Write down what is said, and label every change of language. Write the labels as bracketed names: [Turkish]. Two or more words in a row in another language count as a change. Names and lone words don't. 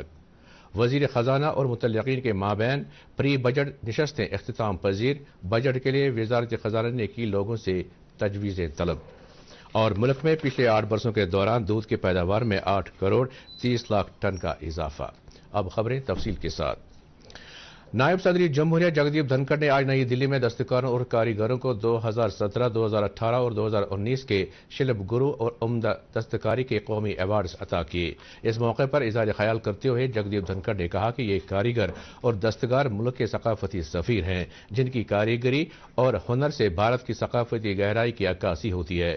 [Urdu] وزیر خزانہ اور متعلقین کے مابین پری بجٹ نشستیں اختتام پذیر، بجٹ کے لیے وزارت خزانہ نے کی لوگوں سے تجویزیں طلب۔ اور ملک میں پچھلے 8 برسوں کے دوران دودھ کی پیداوار میں 8 کروڑ 30 لاکھ ٹن کا اضافہ۔ اب خبریں تفصیل کے ساتھ۔ نائب صدر جمہوریہ جگدیپ دھنکڑ نے آج نئی دلی میں دستکاروں اور کاریگروں کو 2017، 2018 اور 2019 کے شلپ گرو اور عمدہ دستکاری کے قومی ایوارڈز عطا کیے۔ اس موقع پر اظہار خیال کرتے ہوئے جگدیپ دھنکڑ نے کہا کہ یہ کاریگر اور دستکار ملک کے ثقافتی سفیر ہیں، جن کی کاریگری اور ہنر سے بھارت کی ثقافتی گہرائی کی عکاسی ہوتی ہے۔